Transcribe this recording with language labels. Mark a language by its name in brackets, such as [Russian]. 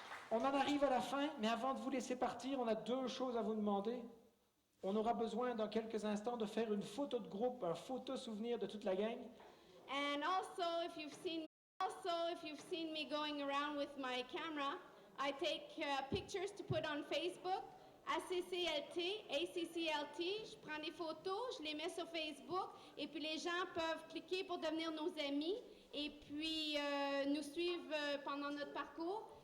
[French] On en arrive à la fin, mais avant de vous laisser partir, on a deux choses à vous demander. On aura besoin dans quelques instants de faire une photo de groupe, un photo souvenir de toute la gang. [English] And also, if you've seen me going around with my camera, I take pictures to put on Facebook, ACCLT. [French] Je prends des photos, je les mets sur Facebook, et puis les gens peuvent cliquer pour devenir nos amis, et puis nous suivre pendant notre parcours.